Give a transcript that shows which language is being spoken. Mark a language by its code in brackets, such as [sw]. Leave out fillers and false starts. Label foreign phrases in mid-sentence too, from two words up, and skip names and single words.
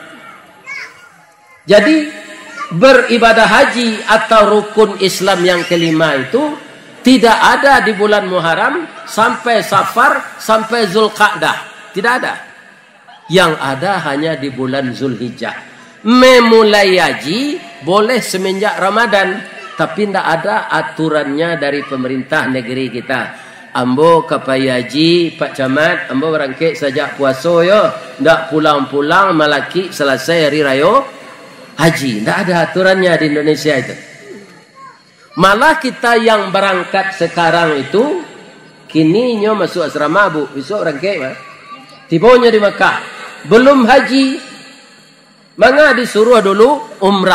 [id] Jadi beribadah haji atau rukun Islam yang kelima itu tidak ada di bulan Muharram sampai Safar sampai Zulqa'dah. Tidak ada. Yang ada hanya di bulan Zulhijjah. Memulai haji boleh semenjak Ramadan, tapi tidak ada aturannya dari pemerintah negeri kita. [min] Ambo kapai haji Pak Camat, ambo berangkat sejak puasa yo, ndak pulang-pulang malaki selesai hari raya haji. [id] Tidak ada aturannya di Indonesia itu. Malah kita yang berangkat sekarang itu [min] kini nyo [id] masuk asrama bu, besok berangkat mah. Tibanya di Makkah, belum haji, maka disuruh dulu umrah.